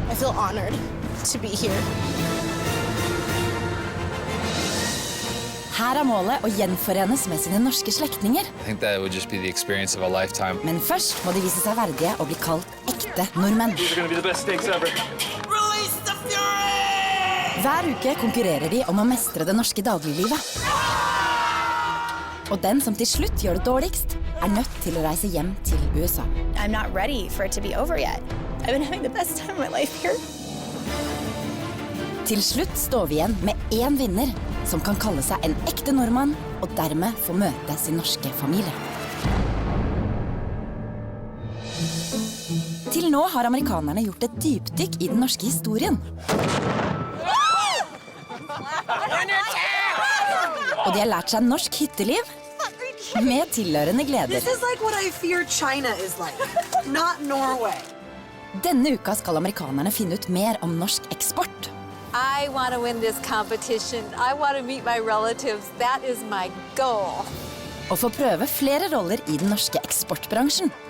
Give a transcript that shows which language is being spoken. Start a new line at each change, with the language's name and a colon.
English: I feel honored to be here.
Norwegian: Her målet å gjenforenes med sine norske slektninger.
English: I think that would just be the experience of a lifetime.
Norwegian: Men først må de vise seg verdige og bli kalt ekte nordmenn.
English: These are going to be the best steaks ever. Release the fury!
Norwegian: Hver uke konkurrerer de om å mestre det norske dagliglivet. Og den som til slutt gjør det dårligst, nødt til å reise hjem til USA.
English: I'm not ready for it to be over yet. I've been having the best time of my life here.
Norwegian: Til slutt står vi igjen med en vinner som kan kalle seg en ekte nordmann og dermed få møte sin norske familie. Til nå har amerikanerne gjort et dypdykk i den norske historien. Og de har lært seg norsk hytteliv med tilhørende gleder.
English: This is like what I fear China is like, not Norway.
Norwegian: Denne uka skal amerikanerne finne ut mer om norsk eksport.
English: I want to win this competition. I want to meet my relatives. That is my goal.
Norwegian: Og få prøve flere roller i den norske eksportbransjen.